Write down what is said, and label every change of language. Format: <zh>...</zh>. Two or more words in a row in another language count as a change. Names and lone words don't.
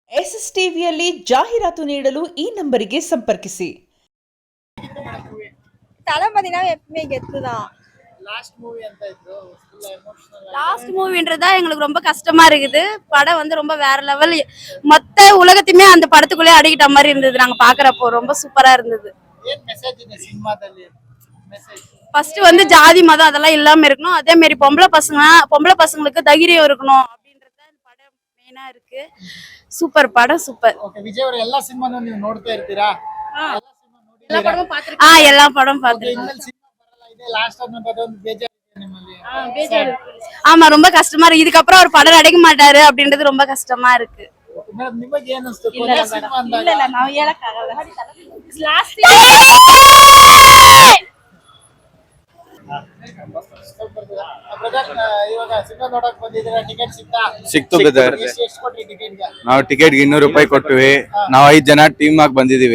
<kn>SSTVಯಲ್ಲಿ ಜಾಹೀರಾತು ನೀಡಲು ಈ ನಂಬರಿಗೆ ಸಂಪರ್ಕಿಸಿ.</kn> <ta>தளபதினா எப்பவுமே கெத்துதான்.</ta> <en>last movieன்றதா</en> <ta>எங்களுக்கு ரொம்ப கஷ்டமா இருக்குது. படம் வந்து ரொம்ப வேற லெவல். மொத்த உலகத்தையுமே அந்த படத்துக்குள்ளே அடக்கிட்ட மாதிரி இருந்தது. நாங்க பாக்குறப்போ ரொம்ப சூப்பரா இருந்தது. ஃபர்ஸ்ட் வந்து ஜாதி மதம் அதெல்லாம் இல்லாம இருக்கணும். அதே மாதிரி பொம்பளை பசங்களுக்கு தைரியம் இருக்கணும் அப்படின்றது இந்த படம் மெயினா இருக்கு. சூப்பர் படம் சூப்பர்.</ta> <kn>ವಿಜಯ್ ಅವರ ಎಲ್ಲಾ ಸಿನಿಮಾನು ನೀವು ನೋಡ್ತಾ ಇರ್ತೀರಾ?</kn> <ta>எல்லா படம் பாத்துருக்கேன். ஆமா ரொம்ப கஷ்டமா இருக்கு. இதுக்கப்புறம் ஒரு படம் நடிக்க மாட்டாரு அப்படின்றது ரொம்ப கஷ்டமா இருக்கு.</ta> <kn>ಸಿಕ್ತು ಬ್ರದರ್. ನಾವು ಟಿಕೆಟ್ಗೆ 200 ರೂಪಾಯಿ ಕೊಟ್ಟಿವಿ. ನಾವು 5 ಜನ ಟೀಮ್ ಆಗಿ ಬಂದಿದೀವಿ.</kn>